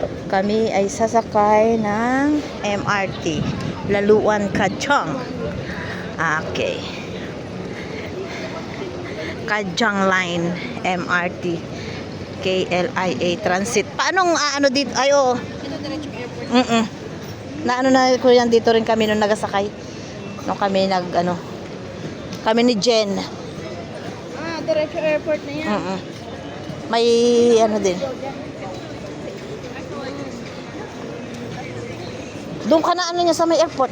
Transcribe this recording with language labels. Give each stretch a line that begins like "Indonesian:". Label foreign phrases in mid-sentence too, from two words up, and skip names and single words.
Filipino: Kami ay sasakay ng MRT Laluan Kajang. Okay. Kajang Line MRT KLIA Transit. Paano ano dito? Ay, oo. Ito diretso airport. Na ano na ko yan, dito rin kami nung nagasakay. Nung kami kami ni Jen. Diretso airport na yan. May ano din. Doon ka na ano niya sa may airport.